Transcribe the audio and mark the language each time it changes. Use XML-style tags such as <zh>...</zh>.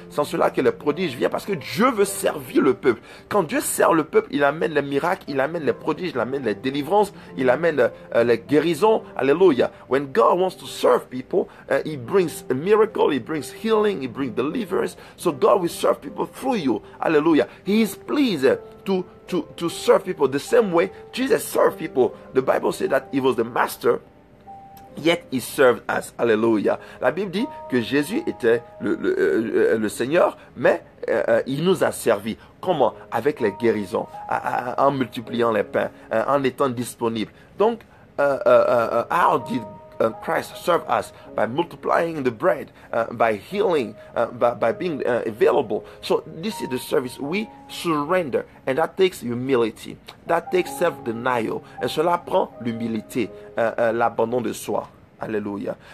<fr>C'est en cela que les prodiges viennent. Parce que Dieu veut servir le peuple. Quand Dieu sert le peuple, il amène les miracles, il amène les prodiges, il amène les délivrances, il amène les guérisons. Alléluia.</fr> <en>When God wants to serve people, He brings a miracle, He brings healing, He brings deliverance. So God will serve people through you. Hallelujah. He is pleased to serve people the same way Jesus served people. The Bible said that He was the master, yet He served us. Hallelujah.</en> <fr>La Bible dit que Jésus était le Seigneur, mais il nous a servi. Comment? Avec les guérisons, en multipliant les pains, en étant disponible.</fr> <en>Donc, how did Christ serve us? By multiplying the bread, by healing, by being available. So this is the service. We surrender, and that takes humility. That takes self-denial.</en> <fr>Et cela prend l'humilité, l'abandon de soi. Alléluia.</fr>